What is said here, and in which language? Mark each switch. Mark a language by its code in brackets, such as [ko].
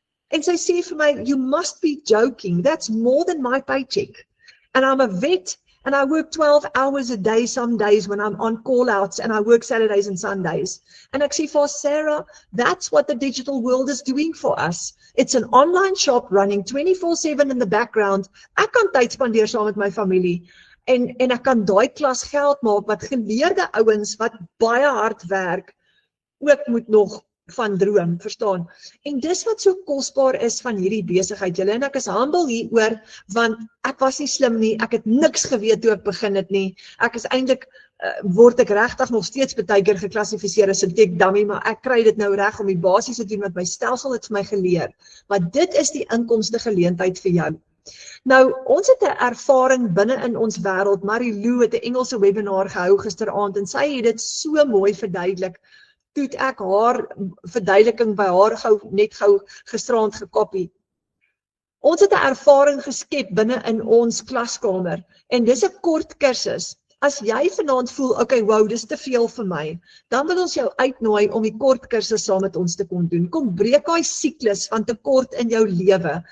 [af] En sy sê vir my, [en] you must be joking, that's more than my paycheck. And I'm a vet, and I work 12 hours a day some days when I'm on call-outs, and I work Saturdays and Sundays. And actually for Sarah, that's what the digital world is doing for us. It's an online shop running 24/7 in the background. [af] Ek kan tyd spandeer saam met my familie. En ek kan daai klas geld maak wat geleerde ouens wat baie hard werk, ook moet nog van droom, verstaan? En dis wat so kosbaar is van hierdie besigheid, julle, en ek is humble hieroor, want ek was nie slim nie, ek het niks geweet toe ek begin het nie, ek is eintlik, word ek regtig nog steeds baie keer geklassifiseer as 'n tech dummy, maar ek kry dit nou reg om die basies te doen wat my stelsel het vir my geleer, maar dit is die inkomste geleentheid vir jou. Nou, ons het 'n ervaring binne in ons wêreld. Marie-Lou het 'n Engelse webinar gehou gisteraand en sy het dit so mooi verduidelik. Toe het ek haar verduideliking by haar net gou gisteraand gekopie. Ons het 'n ervaring geskep binne in ons klaskamer en dis 'n kort kursus. As jy vanaand voel, okay, wow, dis te veel vir my, dan wil ons jou uitnooi om die kort kursus saam met ons te kon doen. Kom breek daai siklus van tekort in jou lewe.